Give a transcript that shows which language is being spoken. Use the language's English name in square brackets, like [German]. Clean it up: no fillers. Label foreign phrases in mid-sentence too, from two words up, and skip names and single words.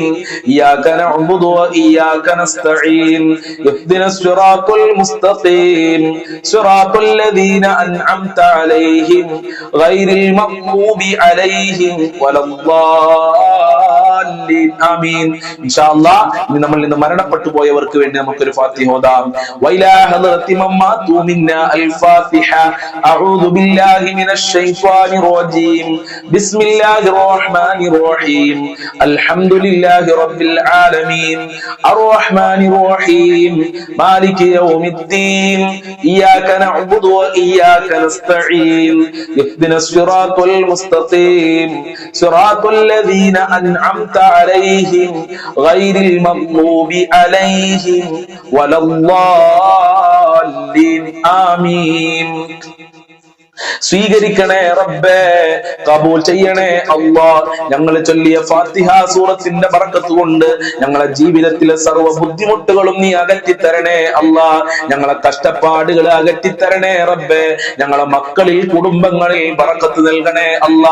[Arabic] إياك نعبد وإياك نستعين. اهدنا الصراط المستقيم. صراط الذين أنعمت عليهم غير المغضوب عليهم ولا الضالين. آمين. إن شاء الله [Malayalam] ഇനി നമ്മൾ ഇന്ന് മരണപ്പെട്ടു പോയവർക്ക് വേണ്ടി നമുക്കൊരു ഫാത്തിഹ ഓതാം. [Arabic] وإلى حضرة من مات منا الفاتحة. أعوذ بالله من الشيطان الرجيم. بسم الله الرحمن الرحيم. الحمد لله رب العالمين. الرحمن الرحيم. مالك يوم الدين. إياك نعبد وإياك نستعين. اهدنا الصراط المستقيم. صراط الذين أنعمت عليهم غير المغضوب عليهم ولا الضالين. آمين. [Malayalam] സ്വീകരിക്കണേ റബ്ബേ, കബൂൽ ചെയ്യണേ അല്ലാ. ഞങ്ങൾ ചൊല്ലിയ ഫാത്തിഹ സൂറത്തിന്റെ ബറക്കത്ത് കൊണ്ട് ഞങ്ങളെ ജീവിതത്തിലെ സർവ്വ ബുദ്ധിമുട്ടുകളും നീ അകറ്റിത്തരണേ അല്ലാ. ഞങ്ങളെ കഷ്ടപ്പാടുകൾ അകറ്റിത്തരണേ റബ്ബേ. ഞങ്ങളെ മക്കളിൽ കുടുംബങ്ങളിൽ ബറക്കത്ത് നൽകണേ അല്ലാ.